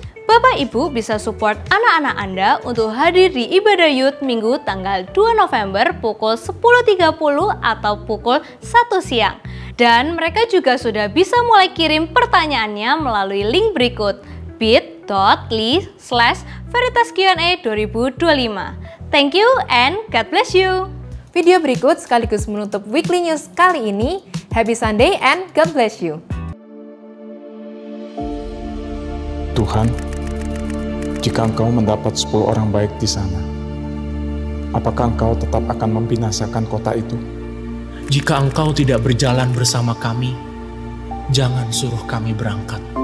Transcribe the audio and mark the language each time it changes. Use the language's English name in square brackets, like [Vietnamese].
[Indonesian] Bapak Ibu bisa support anak-anak Anda untuk hadir di ibadah youth Minggu tanggal 2 November pukul 10.30 atau pukul 1 siang. Dan mereka juga sudah bisa mulai kirim pertanyaannya melalui link berikut bit.ly/VeritasQA 2025. [English] Thank you and God bless you. [Indonesian] Video berikut sekaligus menutup Weekly News kali ini. [English] Happy Sunday and God bless you. [Indonesian] Tuhan, jika Engkau mendapat 10 orang baik di sana, apakah Engkau tetap akan membinasakan kota itu? Jika Engkau tidak berjalan bersama kami, jangan suruh kami berangkat.